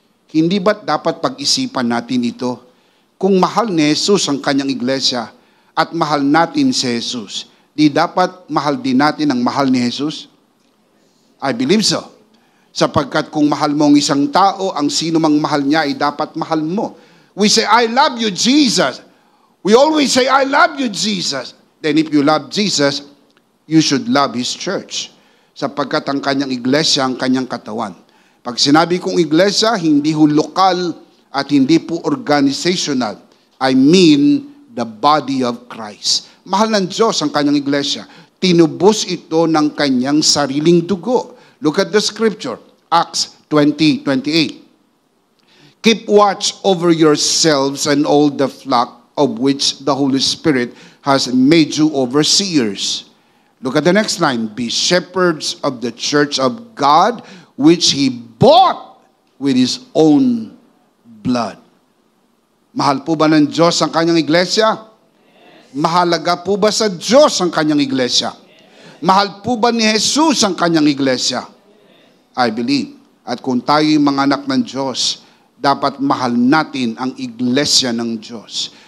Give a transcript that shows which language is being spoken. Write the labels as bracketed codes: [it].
[tl] Hindi ba't dapat pag-isipan natin ito? Kung mahal ni Jesus ang kanyang iglesia, at mahal natin si Jesus, di dapat mahal din natin ang mahal ni Jesus? [en] I believe so. [tl] Sapagkat kung mahal mo ang isang tao, ang sino mang mahal niya ay dapat mahal mo. [en] We say, I love you, Jesus. We always say, I love you, Jesus. Then if you love Jesus, you should love His church. [tl] Sapagkat ang kanyang iglesia, ang kanyang katawan. Pag sinabi kong iglesia, hindi ho lokal at hindi po organizational. [en] I mean, the body of Christ. [tl] Mahal ng Diyos ang kanyang iglesia. Tinubos ito ng kanyang sariling dugo. [en] Look at the scripture, Acts 20:28. Keep watch over yourselves and all the flock of which the Holy Spirit has made you overseers. Look at the next line. Be shepherds of the church of God, which He bought with His own blood. [tl] Mahal po ba ng Diyos ang kanyang iglesia? Yes. Mahalaga po ba sa Diyos ang kanyang iglesia? Yes. Mahal po ba ni Jesus ang kanyang iglesia? Yes. [en] I believe. [tl] At kung tayo yung mga anak ng Diyos, dapat mahal natin ang iglesia ng Diyos.